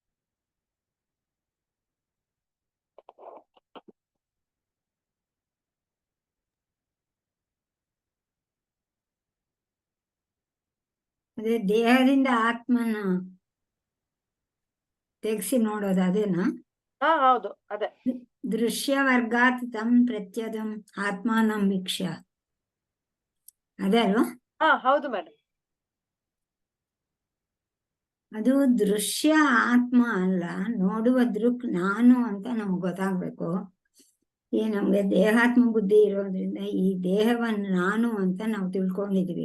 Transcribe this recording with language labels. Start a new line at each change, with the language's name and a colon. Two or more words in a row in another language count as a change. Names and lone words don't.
Kannada: ಅದೇ ದೇಹದಿಂದ ಆತ್ಮನ ತೆಗ್ಸಿ ನೋಡೋದು ಅದೇನಾ? ಹೌದು, ಅದೇ.
Sanskrit: ದೃಶ್ಯ ವರ್ಗಾತ್ ತಂ ಪ್ರತ್ಯದಂ ಆತ್ಮಾನಂ ವೀಕ್ಷ್ಯ,
Kannada: ಅದೇ ಅಲ್ವಾ? ಹೌದು ಮೇಡಮ್. ಅದು ದೃಶ್ಯ ಆತ್ಮ ಅಲ್ಲ, ನೋಡುವ ದೃಕ್ ನಾನು ಅಂತ ನಮ್ಗೆ ಗೊತ್ತಾಗ್ಬೇಕು. ಈ ನಮ್ಗೆ ದೇಹಾತ್ಮ ಬುದ್ಧಿ ಇರೋದ್ರಿಂದ ಈ ದೇಹವನ್ನು ನಾನು ಅಂತ ನಾವು ತಿಳ್ಕೊಂಡಿದೀವಿ.